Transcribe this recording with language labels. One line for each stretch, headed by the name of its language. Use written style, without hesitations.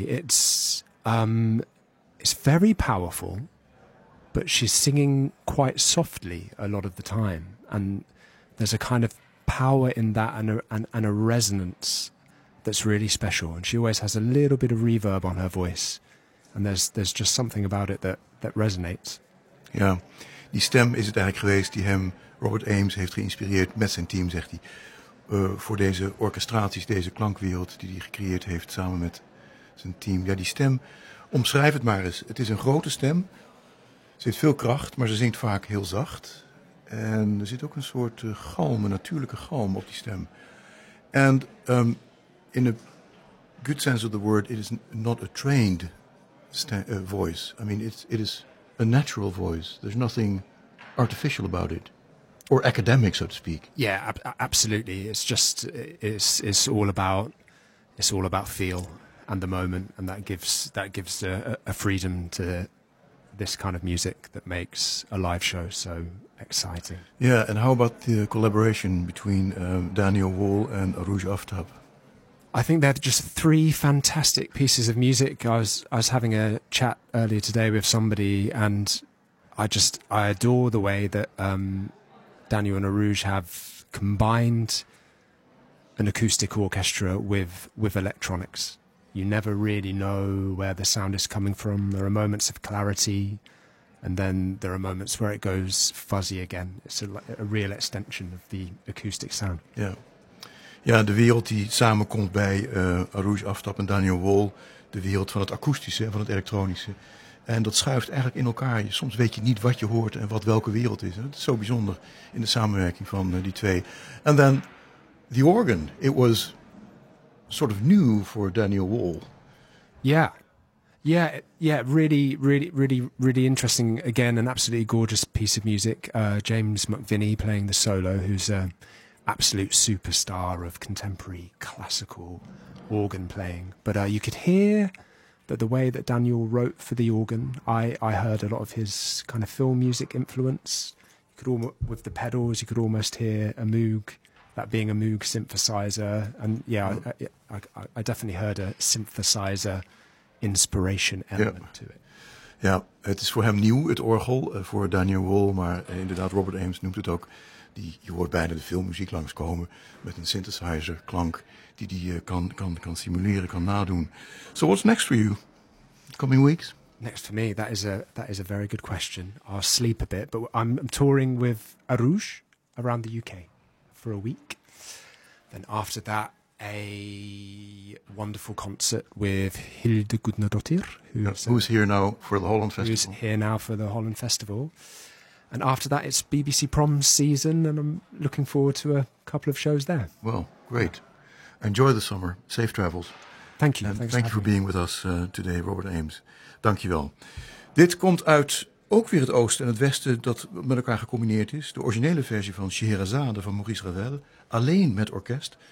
English: It's very powerful, but she's singing quite softly a lot of the time. And there's a kind of power in that and a resonance that's really special, and she always has a little bit of reverb on her voice, and there's just something about it that resonates.
Dutch: Ja, die stem is het eigenlijk geweest die hem Robert Ames heeft geïnspireerd met zijn team, zegt hij, voor deze orchestraties, deze klankwereld die hij gecreëerd heeft samen met zijn team. Ja, die stem, omschrijf het maar eens. Het is een grote stem, ze heeft veel kracht, maar ze zingt vaak heel zacht, en er zit ook een soort galm, een natuurlijke galm op die stem. En
English: in a good sense of the word, it is not a trained voice. I mean, it is a natural voice. There's nothing artificial about it, or academic, so to speak. Yeah, absolutely. It's all about feel and the moment, and that gives a freedom to this kind of music that makes a live show so exciting. Yeah, and how about the collaboration between Daniel Wall and Aruj Aftab? I think they're just three fantastic pieces of music. I was having a chat earlier today with somebody, and I adore the way that Daniel and Aruj have combined an acoustic orchestra with electronics. You never really know where the sound is coming from. There are moments of clarity, and then there are moments where it goes fuzzy again. It's a real extension of the acoustic sound. Yeah.
Dutch: Ja, de wereld die samenkomt bij Aruj Aftab en Daniel Wall. De wereld van het akoestische en van het elektronische. En dat schuift eigenlijk in elkaar. Soms weet je niet wat je hoort en wat welke wereld is. Het is zo bijzonder in de samenwerking van die twee.
English: And then the organ. It was sort of new for Daniel Wall. Yeah. Yeah, really, really, really, really interesting. Again, an absolutely gorgeous piece of music. James McVinney playing the solo, who's absolute superstar of contemporary classical organ playing. But you could hear that the way that Daniel wrote for the organ, I heard a lot of his kind of film music influence. You could with the pedals, you could almost hear a Moog, that being a Moog synthesizer. And yeah, I definitely heard a synthesizer inspiration element to it.
Dutch: Ja, het is voor hem nieuw, het orgel, voor Daniel Wall, maar inderdaad, Robert Ames noemt het ook. Je hoort bijna de filmmuziek langskomen met een synthesizer klank die kan simuleren, kan nadoen.
English: So what's next for you? Coming weeks? Next for me, that is a very good question. I'll sleep a bit, but I'm touring with Aruj around the UK for a week. Then after that, a wonderful concert with Hilde Gudnadottir, who's here now for the Holland Festival. Who's here now for the Holland Festival. And after that, it's BBC Proms season, and I'm looking forward to a couple of shows there. Well, great. Enjoy the summer. Safe travels. Thank you. And thank you for being with us today, Robert Ames.
Dutch: Dank je wel. Dit komt uit ook weer het oosten en het westen dat met elkaar gecombineerd is. De originele versie van Scheherazade van Maurice Ravel, alleen met orkest. De zangstem kwam er later pas bij. Het Radio Philharmonisch Orkest, lang geleden.